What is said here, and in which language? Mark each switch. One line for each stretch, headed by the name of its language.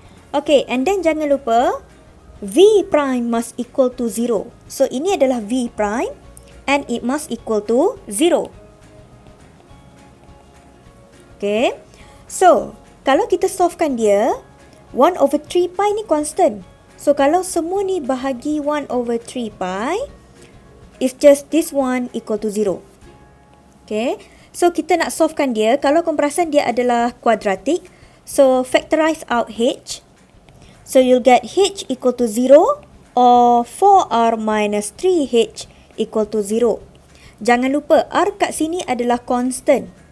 English: Okay, and then
Malay: jangan lupa,
English: V prime must equal to 0. So,
Malay: ini adalah
English: V prime and it must equal to 0.
Malay: Okay, so, kalau kita solvekan dia, 1 over 3 pi ni constant.
English: So,
Malay: kalau semua ni bahagi
English: 1 over 3 pi, it's just this one equal to 0.
Malay: Okay, so kita nak solvekan dia. Kalau kamu perasan dia adalah quadratic,
English: so factorize out H. So, you'll get H equal to 0 or 4R minus 3H equal to 0.
Malay: Jangan lupa, R kat sini adalah constant.